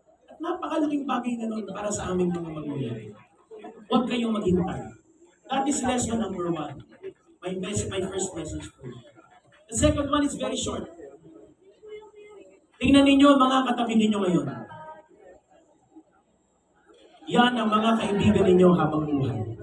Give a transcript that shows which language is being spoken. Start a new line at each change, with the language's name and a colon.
Filipino: At napakalaking bagay na noon para sa aming mga magulang. Huwag kayong maghintay.
English: That is lesson number 1. My first message for you. The second one is very short.
Filipino: Tingnan ninyo mga katabi ninyo ngayon. Yan ang mga kaibigan ninyo habang buhay.